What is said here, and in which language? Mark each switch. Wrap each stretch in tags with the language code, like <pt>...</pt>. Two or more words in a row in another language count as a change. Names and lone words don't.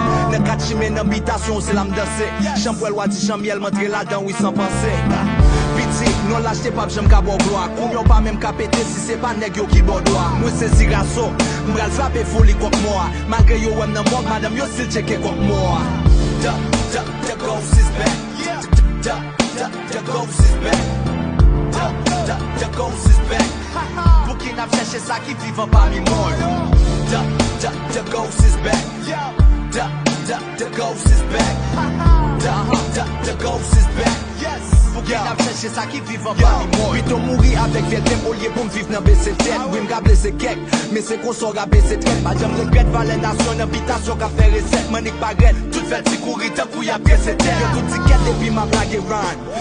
<ht>Nan kat chimè nan bitasyon, se la m danse. Chanpwèl wa di Jean-Miel, m antre ladan, wi, san panse. Piti, non lache te p ap janm ka bò glwa. Kounye ou pa menm ka pete si se pa nèg yo ki bò dwa. Mwen se Ziraso, m pral frape foli kòk mò. Malgre yo wè m nan mòg, madanm yo stil cheke kòk mò.</ht> <en>The, the, the ghost is back. The, the, the, the ghost is back. The, the, the ghost is back.</en> <ht>Pou ki n ap chèche sa ki vivan pa mi mò.</ht> <en>The, the, the ghost is back. The, the, the, the ghost is back. The, the, the ghost is back.</en> <ht>Pou ki n ap chèche sa ki vivan pa mi mò. Pito mouri avèk vèt, menm olye pou m viv nan bese tèt. Wi, m ka blese kèk, men se kon sò ka bese trèt. Pa janm regrèt, valè nasyon, nan bitasyon ka fè resèt. Manik pa rèt, tout fè ti kouri, tan kou y ap kè se tèt. Yo tout ti kèt, epi m ap lage ran.</ht>